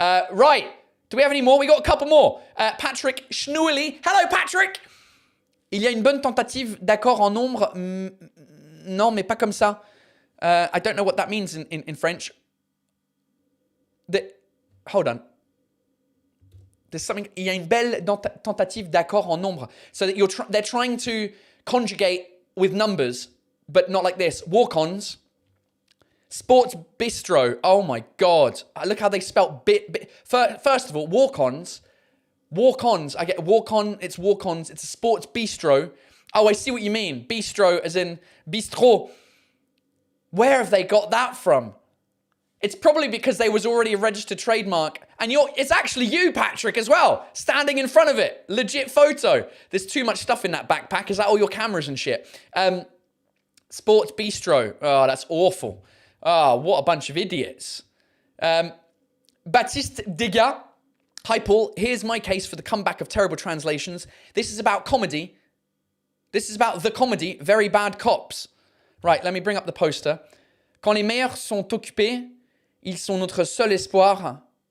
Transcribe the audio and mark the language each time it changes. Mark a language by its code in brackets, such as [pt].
[en] Right. Do we have any more? We got a couple more. Patrick Schnouli. Hello, Patrick. [fr] Il y a une bonne tentative d'accord en nombre. Non, mais pas comme ça. [en] I don't know what that means in French. Hold on. There's something. [fr] Il y a une belle tentative d'accord en nombre. [en] So that they're trying to conjugate with numbers, but not like this. Walk-ons. Sports bistro. Oh my God. Look how they spelt bit. First of all, walk-ons. Walk-ons. I get walk-on. It's walk-ons. It's a sports bistro. Oh, I see what you mean. Bistro as in bistrot. Where have they got that from? It's probably because they was already a registered trademark. And it's actually you, Patrick, as well. Standing in front of it. Legit photo. There's too much stuff in that backpack. Is that all your cameras and shit? Sports bistro. Oh, that's awful. Oh, what a bunch of idiots. Baptiste Degas. Hi, Paul. Here's my case for the comeback of terrible translations. This is about comedy. This is about the comedy, Very Bad Cops. Right, let me bring up the poster. [fr] Quand les meilleurs sont occupés, ils sont notre seul espoir.